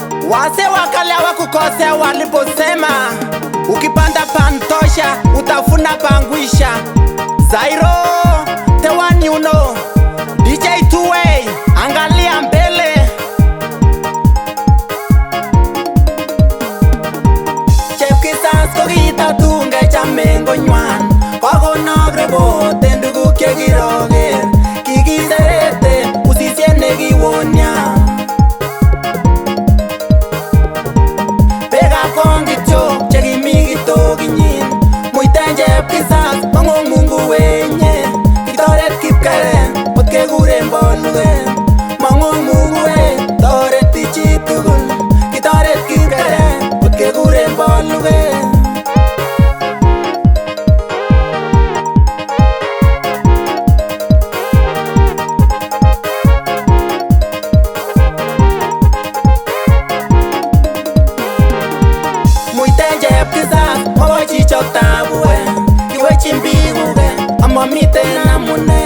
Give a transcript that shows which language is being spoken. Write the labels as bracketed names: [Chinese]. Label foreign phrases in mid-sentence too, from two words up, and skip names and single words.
[Swahili] Wase wakale hawakukosea waliposema ukipanda pantosha utafuna pangwisha. [English] Zairo the one you know, DJ 2way, [Swahili] angalia mbele. [Kalenjin] Chepkisas kokita tunge chamengo nywan, kokonok rebote nduguk chekiroger, kikiserete usisye nekiwonya. Kongityo chekimi kitokinyin, muiten Chepkisas mang'ong [Swahili] Mungu wenye, [Kalenjin] kitoret Kipkeren ot kekuren Bolugen. Mang'ong Mungu we toreti chitugul, kitoret Kipkeren ot kekuren Bolugen. Chepkisas mobochi choktabue, iwechin bikuke amamiten amune.